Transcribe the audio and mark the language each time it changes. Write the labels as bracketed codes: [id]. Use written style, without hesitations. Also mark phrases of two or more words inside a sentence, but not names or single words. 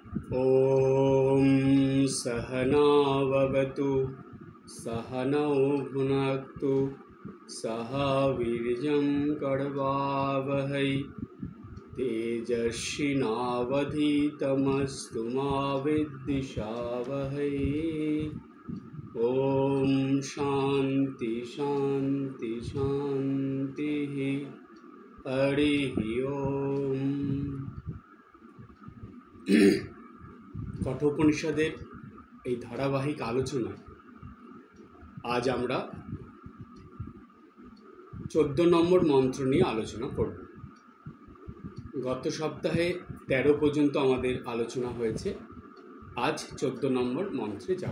[sa] ॐ सहनाववतु सहनौ भुनक्तु सह वीर्यं करवावहै तेजस्विनावधीतमस्तु मा विद्विषावहै। ॐ शान्ति शान्ति शान्तिः। हरिः ओम। [bn] कठोपनिषদের এই ধারাবাহিক আলোচনা আজ আমরা 14 নম্বর মন্ত্র নিয়ে আলোচনা করব। গত সপ্তাহে 13 পর্যন্ত আমাদের আলোচনা হয়েছে, আজ 14 নম্বর মন্ত্রে যাব।